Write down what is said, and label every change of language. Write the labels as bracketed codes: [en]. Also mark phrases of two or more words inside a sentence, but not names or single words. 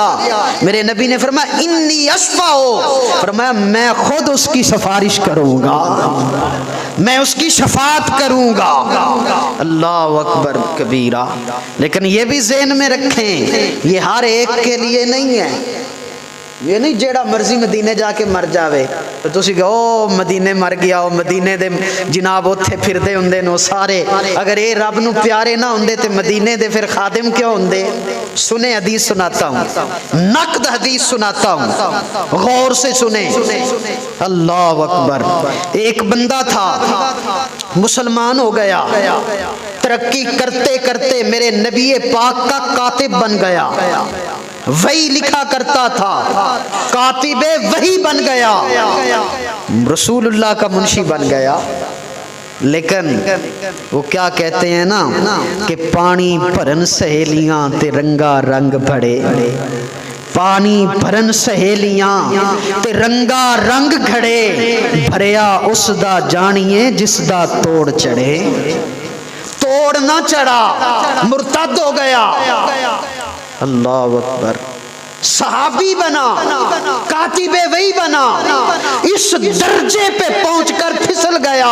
[ur] میرے نبی نے فرمایا [ar] انی اشفع، [ur] فرمایا میں خود اس کی سفارش کروں گا، میں اس کی شفاعت کروں گا۔ [ar] اللہ اکبر کبیرہ۔ [ur] لیکن یہ بھی ذہن میں رکھیں یہ ہر ایک کے لیے نہیں ہے، [pa] یہ نہیں جیڑا مرضی مدینے جا کے مر جاوے تو تسی کہ او مدینے مر گیا، او مدینے دے جناب اتھے پھر دے ہوندے نو سارے، اگر اے رب نو پیارے نہ ہوندے تے مدینے دے پھر خادم کیوں ہوندے؟ [ur] سنیں حدیث سناتا ہوں، نقد حدیث سناتا ہوں، غور سے سنیں۔ [ar] اللہ اکبر۔ [ur] ایک بندہ تھا مسلمان ہو گیا، ترقی کرتے کرتے میرے نبی پاک کا کاتب بن گیا، وہی لکھا کرتا تھا، کاتب وہی بن گیا، رسول اللہ کا منشی بن گیا۔ لیکن وہ کیا کہتے ہیں نا کہ [pa] پانی بھرن سہیلیاں تے رنگا رنگ بھڑے، پانی بھرن سہیلیاں تے رنگا رنگ گھڑے، بھریا اس دا جانیے جس دا توڑ چڑھے، توڑ نہ چڑھا مرتد ہو گیا۔ [ar] اللہ اکبر۔ [ur] صحابی بنا، کاتب وہی بنا، اس درجے پہ پہنچ کر پھسل گیا۔